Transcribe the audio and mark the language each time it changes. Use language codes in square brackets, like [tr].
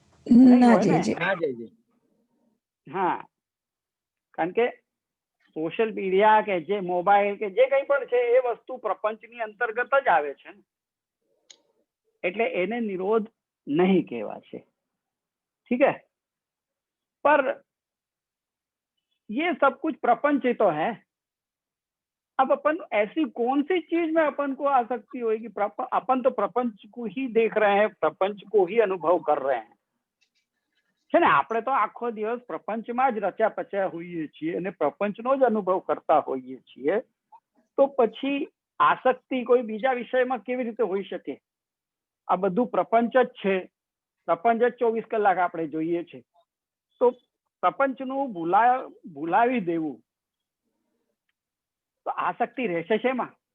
[gu] ના જયજી. હા, કારણ કે સોશિયલ મીડિયા કે જે મોબાઈલ કે જે કંઈ પણ છે એ વસ્તુ પ્રપંચની અંતર્ગત જ આવે છે ને, એટલે એને નિરોધ नहीं कहवाશે. [hi] ठीक है, पर ये सब कुछ प्रपंच ही तो है. अब अपन ऐसी कौन सी चीज में अपन को आसक्ति होगी? अपन तो प्रपंच को ही देख रहे हैं, प्रपंच को ही अनुभव कर रहे हैं [gu] છે ને. આપણે તો આખો દિવસ પ્રપંચમાં જ રચ્યા પચ્યા હોઈએ છીએ અને પ્રપંચનો જ અનુભવ કરતા હોઈએ છીએ, તો પછી આસક્તિ કોઈ બીજા વિષયમાં કેવી રીતે હોઈ શકે? આ બધું પ્રપંચ જ છે, પ્રપંચ જ 24 કલાક આપણે જોઈએ છે, તો પ્રપંચનું ભૂલાવી દેવું તો આસક્તિ રહેશે શેમાં?